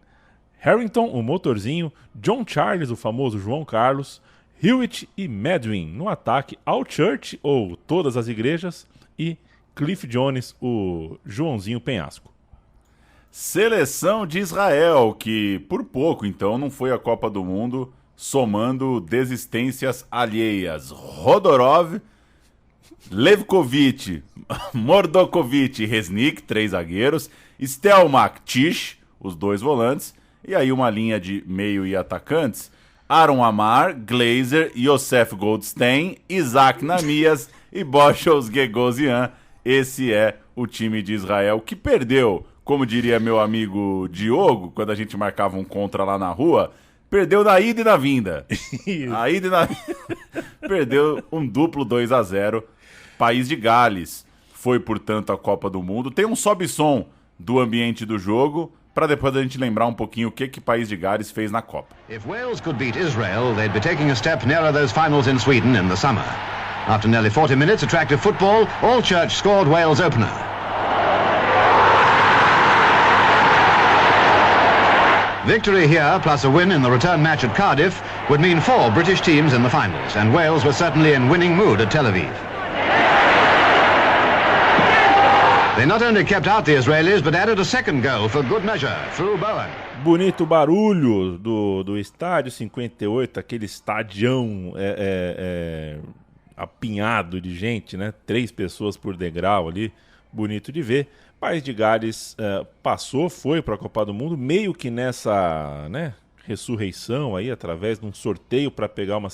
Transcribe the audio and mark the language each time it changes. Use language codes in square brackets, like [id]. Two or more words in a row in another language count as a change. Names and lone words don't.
[pt] Harrington, o motorzinho, John Charles, o famoso João Carlos, Hewitt e Medwin no ataque, All Church, ou Todas as Igrejas, e Cliff Jones, o Joãozinho Penhasco. Seleção de Israel, que por pouco então não foi a Copa do Mundo, somando desistências alheias. Rodorov, Levkovic, Mordokovic e Resnick, 3 zagueiros, Stelmach, Tisch, os 2 volantes, e aí uma linha de meio e atacantes, Aaron Amar, Glazer, Yosef Goldstein, Isaac Namias e Boschos Gagosian. Esse é o time de Israel que perdeu, como diria meu amigo Diogo, quando a gente marcava um contra lá na rua, perdeu na ida e na vinda. A ida e na perdeu um duplo 2-0. País de Gales foi, portanto, a Copa do Mundo. Tem um sobe-som do ambiente do jogo, para depois a gente lembrar um pouquinho o que País de Gales fez na Copa. [en] If Wales could beat Israel, they'd be taking a step nearer those finals in Sweden in the summer. After nearly 40 minutes attractive football, All Church scored Wales' opener. Victory here, plus a win in the return match at Cardiff, would mean 4 British teams in the finals, and Wales was certainly in winning mood at Tel Aviv. They not only kept out the Israelis, but added a second goal for good measure, through Bowen. [pt] Bonito barulho do estádio 58, aquele estadião apinhado de gente, né? 3 pessoas por degrau ali, bonito de ver. País de Gales foi para a Copa do Mundo, meio que nessa, né, ressurreição aí, através de um sorteio para pegar uma